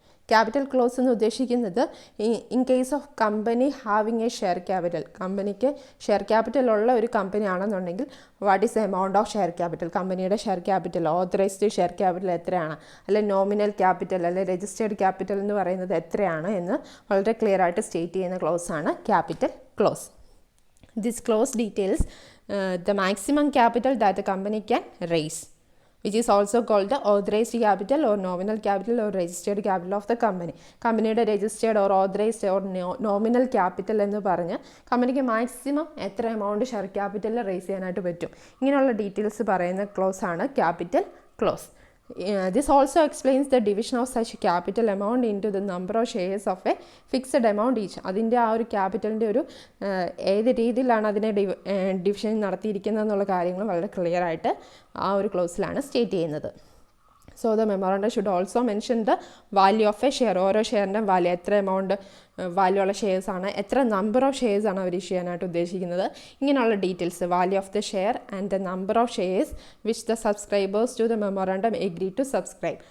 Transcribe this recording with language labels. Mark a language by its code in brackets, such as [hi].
[ml] Capital close എന്ന് ഉദ്ദേശിക്കുന്നത് [en] in case of company having a share capital, [ml] കമ്പനിക്ക് share capital ഉള്ള ഒരു കമ്പനി ആണെന്നുണ്ടെങ്കിൽ [en] what is the amount of share capital, [ml] കമ്പനിയുടെ share capital, authorised share capital എത്രയാണ്, അല്ലെ നോമിനൽ ക്യാപിറ്റൽ അല്ലെ രജിസ്റ്റേർഡ് ക്യാപിറ്റൽ എന്ന് പറയുന്നത് എത്രയാണ് എന്ന് വളരെ ക്ലിയർ ആയിട്ട് സ്റ്റേറ്റ് ചെയ്യുന്ന ക്ലോസ് ആണ് capital close. [en] This clause details the maximum capital that the company can raise, which is also called the authorized capital or nominal capital or registered capital of the company. [ml] കമ്പനിയുടെ registered or authorised or nominal capital എന്ന് പറഞ്ഞ് കമ്പനിക്ക് maximum എത്ര amount share ക്യാപിറ്റലിൽ raise ചെയ്യാനായിട്ട് പറ്റും, ഇങ്ങനെയുള്ള details പറയുന്ന close ആണ് capital close. [en] This also explains the division of such capital amount into the number of shares of a fixed amount each. [ml] അതിൻ്റെ ആ ഒരു ക്യാപിറ്റലിൻ്റെ ഒരു ഏത് രീതിയിലാണ് അതിനെ ഡിവിഷൻ നടത്തിയിരിക്കുന്നത് എന്നുള്ള കാര്യങ്ങൾ വളരെ ക്ലിയർ ആയിട്ട് ആ ഒരു ക്ലോസിലാണ് സ്റ്റേറ്റ് ചെയ്യുന്നത്. [en] so the memorandum should also mention the value of a share, [ml] ഓരോ ഷെയറിൻ്റെ വാല്യൂ, എത്ര എമൗണ്ട് വാല്യൂ ഉള്ള ഷെയർസാണ്, എത്ര നമ്പർ ഓഫ് ഷെയർസാണ് അവർ ഇഷ്യൂ ചെയ്യാനായിട്ട് ഉദ്ദേശിക്കുന്നത്, ഇങ്ങനെയുള്ള details, [en] Value of the share and the number of shares which the subscribers to the memorandum agree to subscribe.